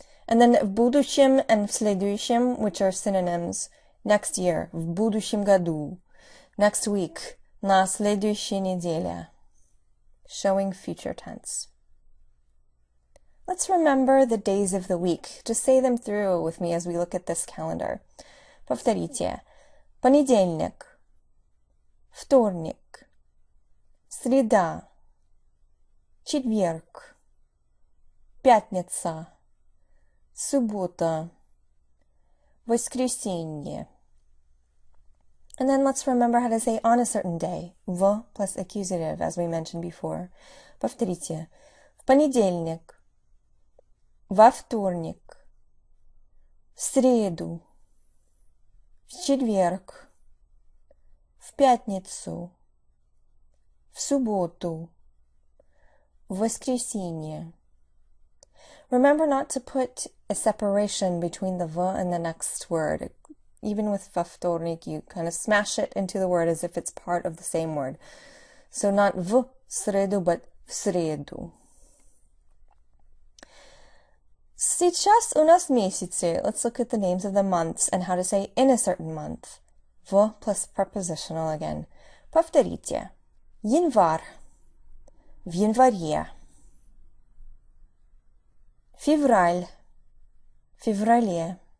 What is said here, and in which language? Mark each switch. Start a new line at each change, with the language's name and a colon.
English: And then
Russian: в будущем
English: and
Russian: в следующем,
English: which are synonyms, next year,
Russian: в будущем году,
English: next week,
Russian: на следующей неделе,
English: showing future tense. Let's remember the days of the week. Just say them through with me as we look at this calendar.
Russian: Повторите. Понедельник, вторник, среда, четверг, пятница, суббота, воскресенье.
English: And then let's remember how to say on a certain day. В plus accusative, as we mentioned before.
Russian: Повторите. В понедельник, во вторник, В среду. В четверг. В пятницу. В субботу. В воскресенье.
English: Remember not to put a separation between the v and the next word. Even with
Russian: во вторник,
English: you kind of smash it into the word as if it's part of the same word. So not
Russian: в среду,
English: but
Russian: в среду. Сейчас у нас месяцы.
English: Let's look at the names of the months and how to say in a certain month.
Russian: В
English: plus prepositional again.
Russian: Повторите. Январь. В январе. Февраль. В феврале.